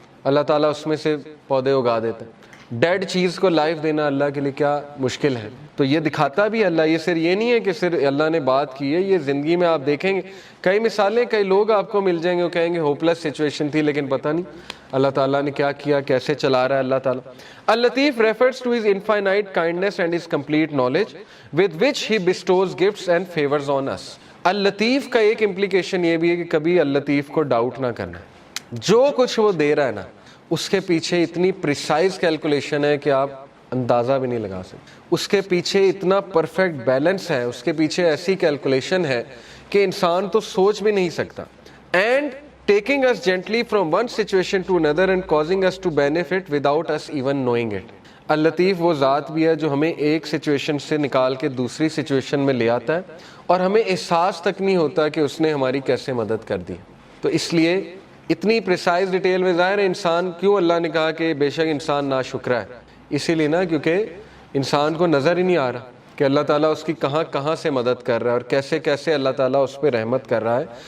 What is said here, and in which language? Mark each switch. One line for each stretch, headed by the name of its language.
Urdu: اللہ تعالیٰ اس میں سے پودے اگا دیتا ہے. ڈیڈ چیز کو لائف دینا اللہ کے لیے کیا مشکل ہے. تو یہ دکھاتا بھی اللہ. یہ صرف یہ نہیں ہے کہ صرف اللہ نے بات کی ہے, یہ زندگی میں آپ دیکھیں گے کئی مثالیں, کئی لوگ آپ کو مل جائیں گے وہ کہیں گے ہوپلیس سچویشن تھی, لیکن پتہ نہیں اللہ تعالیٰ نے کیا کیا, کیسے چلا رہا ہے اللہ تعالیٰ.
English: اللطیف refers to his infinite kindness and his complete knowledge with which he bestows gifts and favors on us.
Urdu: اللطیف کا ایک امپلیکیشن یہ بھی ہے کہ کبھی اللطیف کو ڈاؤٹ نہ کرنا. جو کچھ وہ دے رہا ہے نا اس کے پیچھے اتنی پریسائز کیلکولیشن ہے کہ آپ اندازہ بھی نہیں لگا سکتے. اس کے پیچھے اتنا پرفیکٹ بیلنس ہے, اس کے پیچھے ایسی کیلکولیشن ہے کہ انسان تو سوچ بھی نہیں سکتا.
English: And taking us gently from one situation to another and causing us to benefit without us even knowing it.
Urdu: اللطیف وہ ذات بھی ہے جو ہمیں ایک سچویشن سے نکال کے دوسری سچویشن میں لے آتا ہے اور ہمیں احساس تک نہیں ہوتا کہ اس نے ہماری کیسے مدد کر دی. تو اس لیے اتنی پریسائز ڈیٹیل میں ظاہر ہے انسان, کیوں اللہ نے کہا کہ بے شک انسان ناشکرا ہے, اسی لیے نا کیونکہ انسان کو نظر ہی نہیں آ رہا کہ اللہ تعالیٰ اس کی کہاں کہاں سے مدد کر رہا ہے اور کیسے کیسے اللہ تعالیٰ اس پہ رحمت کر رہا ہے.